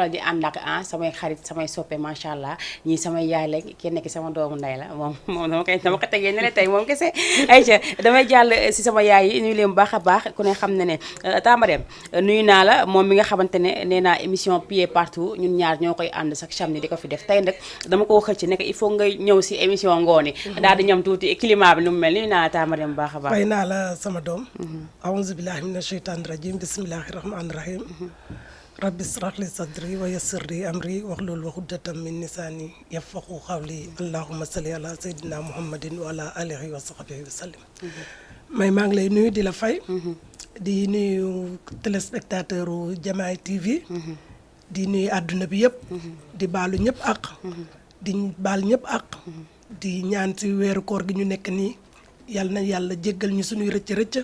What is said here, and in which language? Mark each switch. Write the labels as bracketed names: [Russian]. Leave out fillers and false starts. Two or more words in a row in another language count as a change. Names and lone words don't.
[Wolof] faral di ànd ak samay xarit samay soppe [Arabic] ما شاء الله [Wolof] ñii samay yaay la kenn ki sama doomu ndey la moom dama ko tegee ne la tey moom kese ayca damay jàll si sama yaay yi nuyu leen bu baax a baax ku ne xam ne ne Tamarem nuyu naa la moom mi nga xamante ne nee naa émission pied partout ñun ñaar ñoo koy ànd [French] chaque samedi [Wolof] di ko fi def tey nag dama koo xëcc nekk [French] il faut [Wolof] nga ñëw si émission ngooni daal di ñam tuuti climat bi nu mu mel nuyu naa la Tamarem bu baax a baax fay naa la sama doom [Arabic] أعوذ بالله من الشيطان الرجيم بسم الله الرحمن الرحيم رب اشرح لي صدري ويسر لي أمري واحلل عقدة من لساني يفقهوا قولي اللهم صل على سيدنا محمد وعلى آله وصحبه وسلم [Wolof] maa ngi lay nuyu di la fay di nuyu téléspectateur u Jamaay TV di nuyu àdduna bi yëpp di baalu ñëpp ak di baal ñëpp ak di ñaan ci weeru koor gi ñu nekk nii yàlla na yàlla jéggal ñu suñuy rëcc